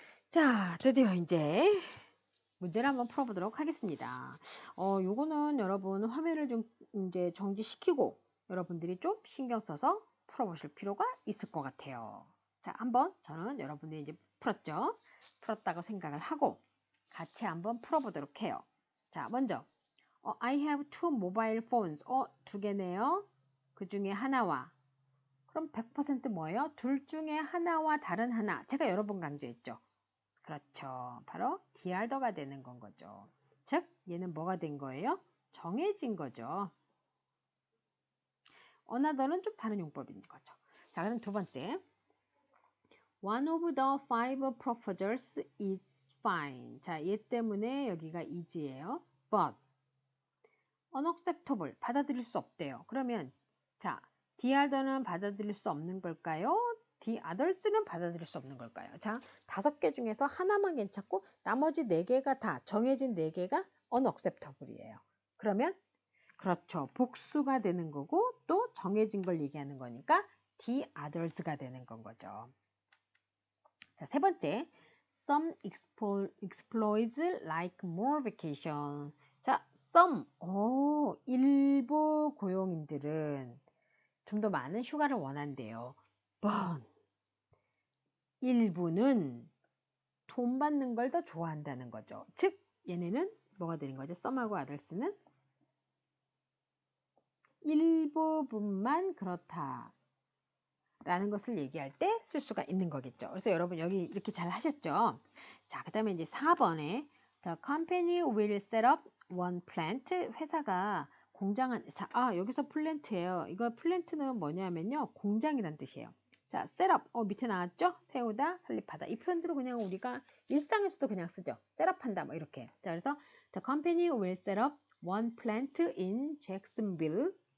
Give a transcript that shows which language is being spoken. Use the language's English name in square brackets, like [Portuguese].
[Korean] 자, 드디어 이제 문제를 한번 풀어보도록 하겠습니다. 요거는 여러분 화면을 좀 이제 정지시키고 여러분들이 좀 신경 써서 풀어보실 필요가 있을 것 같아요. 자, 한번 저는 여러분들이 이제 풀었죠? 풀었다고 생각을 하고 같이 한번 풀어보도록 해요. 자, 먼저 [English] I have two mobile phones. [Korean] 두 개네요. 그 중에 하나와 그럼 100% 뭐예요? 둘 중에 하나와 다른 하나. 제가 여러 번 강조했죠. 그렇죠. 바로 디알더가 되는 건 거죠. 즉 얘는 뭐가 된 거예요? 정해진 거죠. another는 좀 다른 용법인 거죠. 자, 그럼 두 번째. [English] One of the five proposals is fine. [Korean] 자, 얘 때문에 여기가 is예요. [English] But unacceptable. [Korean] 받아들일 수 없대요. 그러면 자, 디알더는 받아들일 수 없는 걸까요? the others는 받아들일 수 없는 걸까요? 자, 5개 중에서 하나만 괜찮고 나머지 4개가 다 정해진 4개가 unacceptable이에요. 그러면 그렇죠. 복수가 되는 거고 또 정해진 걸 얘기하는 거니까 the others가 되는 건 거죠. 자, 세 번째. [English] Some exploits like more vacation. [Korean] 자, some. 일부 고용인들은 좀 더 많은 휴가를 원한대요. But 일부는 돈 받는 걸 더 좋아한다는 거죠. 즉 얘네는 뭐가 되는 거죠? some하고 others는 일부분만 그렇다 라는 것을 얘기할 때 쓸 수가 있는 거겠죠. 그래서 여러분 여기 이렇게 잘 하셨죠? 자, 그 다음에 이제 4번에 [English] The company will set up one plant. [Korean] 회사가 공장을, 자, 여기서 플랜트예요. 이거 플랜트는 뭐냐면요. 공장이란 뜻이에요. 자, set up. 밑에 나왔죠? 세우다, 설립하다. 이 표현들은 그냥 우리가 일상에서도 그냥 쓰죠. set up 한다, 뭐 이렇게. 자, 그래서 [English] The company will set up one plant in Jacksonville.